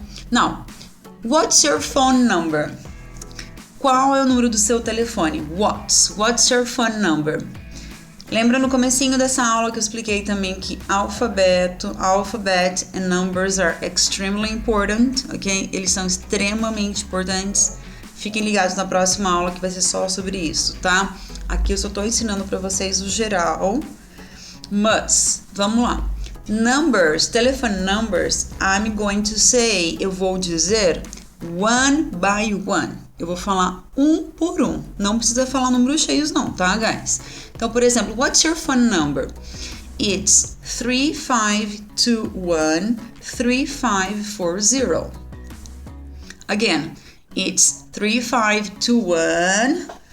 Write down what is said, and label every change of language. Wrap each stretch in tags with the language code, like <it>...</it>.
<en>Now, what's your phone number?</en> <pt>Qual é o número do seu telefone?</pt> <en>What's your phone number?</en> <pt>Lembra no comecinho dessa aula que eu expliquei também que</pt> <en>alphabet and numbers are extremely important, ok?</en> <pt>Eles são extremamente importantes. Fiquem ligados na próxima aula que vai ser só sobre isso, tá? Aqui eu só tô ensinando para vocês o geral, mas vamos lá.</pt> <en>Numbers, telephone numbers, I'm going to say,</en> <pt>eu vou dizer</pt> <en>one by one.</en> <pt>Eu vou falar um por um. Não precisa falar números cheios não, tá, guys? Então, por exemplo,</pt> <en>what's your phone number? It's 3521-3540. Again, it's 3521</en>